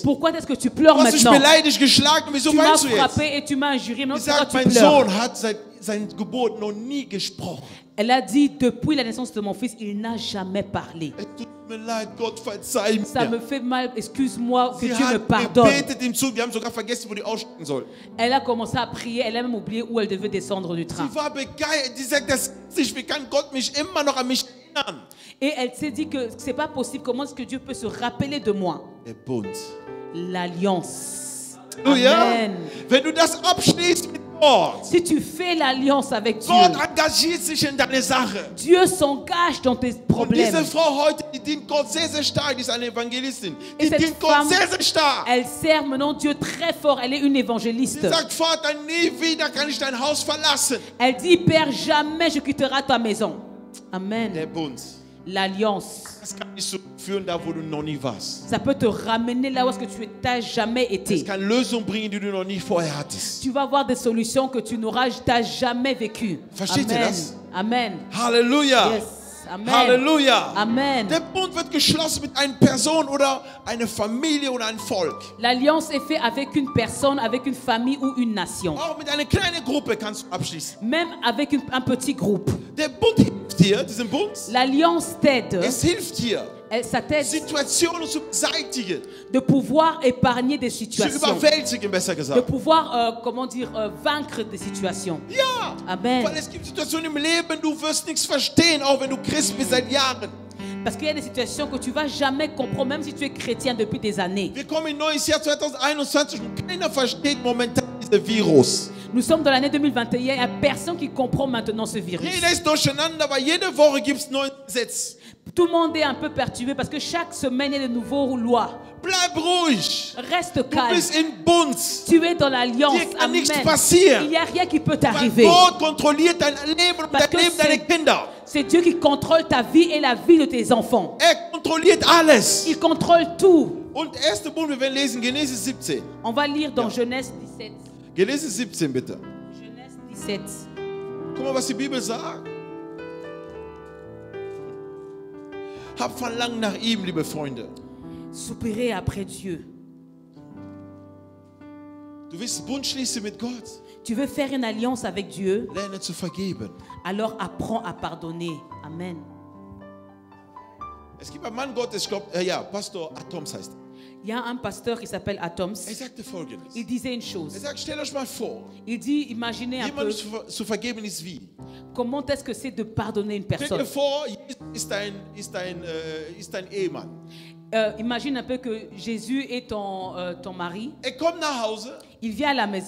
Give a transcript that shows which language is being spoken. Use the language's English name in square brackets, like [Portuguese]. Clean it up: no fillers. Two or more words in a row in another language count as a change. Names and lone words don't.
[French] pourquoi est-ce que tu pleures [German] Du hast mich [French] maintenant? [German] beleidigt, geschlagen, wieso [French] Tu m'as [German] weinst du jetzt? [French] frappé et tu m'as injurié. Non, [German] Sie [French] pourquoi [German] sagt, [French] tu [German] mein [French] pleures? [German] Sohn hat seit seiner Geburt noch nie gesprochen. [French] Elle a dit, depuis la naissance de mon fils, il n'a jamais parlé. [German] Es tut mir leid, Gott, verzeih [French] Ça me [German] mir. [French] fait mal, excuse-moi, que [German] Sie [French] Dieu me [German] hat [French] pardonne. [German] gebetet im Zug, wir haben sogar vergessen, wo die aussteigen soll. [French] Elle a commencé à prier, elle a même oublié où elle devait descendre du train. [German] Sie war begeistert, sie sagt, wie kann Gott mich immer noch an mich erinnern? [French] Et elle s'est dit que c'est pas possible, comment est-ce que Dieu peut se rappeler de moi? [German] Der Bund. [French] L'alliance. [German] Halleluja. Amen. Wenn du das abschließt mit Gott, [French] Si tu fais l'alliance avec Dieu, [German] Gott engagiert sich in deine Sache. [French] Dieu s'engage dans tes [German] Und [French] problèmes. [German] diese Frau heute, die dient Gott sehr, sehr stark, die ist eine Evangelistin. [French] Et [German] Die [French] cette [German] dient Gott [French] femme, [German] sehr, sehr stark. [French] elle sert maintenant Dieu très fort. Elle est une [German] Sie [French] évangéliste. [German] sagt, Vater, nie wieder kann ich dein Haus verlassen. [French] Elle dit, Père, jamais je quitterai ta maison. Amen. [German] Der Bund. [French] L'alliance. [German] Das kann dich so führen, da wo du noch nie warst. [French] Ça peut te ramener là où est-ce que tu n'as jamais [German] Es [French] été. [German] kann Lösungen bringen, die du noch nie vorher hattest. [French] Tu vas avoir des solutions que tu n'auras jamais vécues. [German] Versteht ihr Amen. das? Amen. Halleluja. Yes. Amen. Halleluja. Amen. Der Bund wird geschlossen mit einer Person oder einer Familie oder einem Volk. [French] L'alliance est faite avec une personne, avec une famille ou une nation. [German] Auch mit einer kleinen Gruppe kannst du abschließen. [French] Même avec un petit groupe. [German] Der Bund hilft dir, diesen Bund. [French] L'alliance t'aide. [German] Es hilft dir, [French] Ça t'aide [German] Situationen zu beseitigen, [French] de pouvoir épargner des [German] zu [French] situations. [German] überwältigen, besser [French] De [German] gesagt. [French] pouvoir, vaincre des situations. [German] Ja, Amen. weil es gibt Situationen im Leben, du wirst nichts verstehen, auch wenn du Christ bist seit Jahren. [French] Parce qu'il y a des situations que tu ne vas jamais comprendre, même si tu es chrétien depuis des années. [German] Wir kommen in neues Jahr 2021 und keiner versteht momentan diesen Virus. [French] Nous sommes dans l'année 2021, il n'y a personne qui comprend maintenant ce virus. [German] Jeder ist durcheinander, weil jede Woche gibt es neue Gesetze. [French] Tout le monde est un peu perturbé parce que chaque semaine, il y a de nouvelles lois. [German] Bleib ruhig. [French] Reste [German] Du [French] calme. [German] bist in Bund. [French] Tu es dans l'alliance. [German] Dir kann Amen. nichts passieren. [French] Il n'y a rien qui peut [German] Weil [French] t'arriver. [German] Gott kontrolliert dein Leben und [French] Parce [German] dein [French] que [German] Leben deiner Kinder. [French] c'est Dieu qui contrôle ta vie et la vie de tes enfants. [German] Er kontrolliert alles. [French] Il contrôle tout. [German] Und 1. Bund, wir werden lesen, Genesis 17. [French] On va lire dans Genèse 17. [German] Genesis 17, bitte. [French] Genèse 17. [German] Guck mal, was die Bibel sagt. Hab Verlangen nach ihm, liebe Freunde. [French] Soupirer après Dieu. [German] Du willst Bund schließen mit Gott. [French] Tu veux faire une alliance avec Dieu, [German] Lerne zu vergeben. [French] alors apprends à pardonner. Amen. [German] Es gibt einen Mann Gottes, ich glaube, Pastor Atoms heißt er. [French] Il y a un pasteur qui s'appelle Atoms. [German] Er sagte Folgendes. [French] Il disait une [German] Er [French] chose. [German] sagt, stellt euch mal vor, [French] Il dit, imaginez un peu [German] jemandem zu vergeben ist wie. [French] comment est-ce que c'est de pardonner une [German] Stell dir [French] personne. [German] vor, Jesus ist dein Ehemann. [French] Imagine un peu que Jésus est ton mari. [German] Er kommt nach Hause [French] Il vient à la maison